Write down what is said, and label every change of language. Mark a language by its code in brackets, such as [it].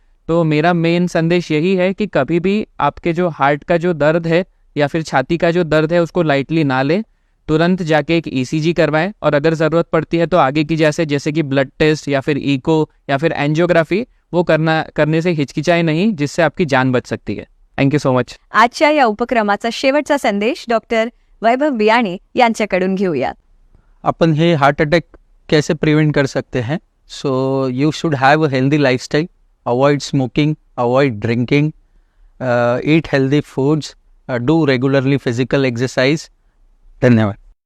[hi] तो मेरा मेन संदेश यही है कि कभी भी आपके जो हार्ट का जो दर्द है या फिर छाती का जो दर्द है उसको लाइटली ना लें, तुरंत जाके एक ईसीजी करवाएं, और अगर ज़रूरत पड़ती है तो आगे की जैसे कि ब्लड टेस्ट या फिर इको या फिर एंजियोग्राफी वो करने से हिचकिचाए नहीं, जिससे आपकी जान बच सकती है। [en] Thank you so much. [mr] आजच्या या उपक्रमाचा शेवटचा संदेश डॉक्टर वैभव बियाणे यांच्याकडून घेऊयात. [hi] अपन हे हार्ट अटैक कैसे प्रिवेंट कर सकते हैं? [en] So you should have a healthy lifestyle, avoid smoking, avoid drinking, eat healthy foods, do regularly physical exercise. [mr] धन्यवाद.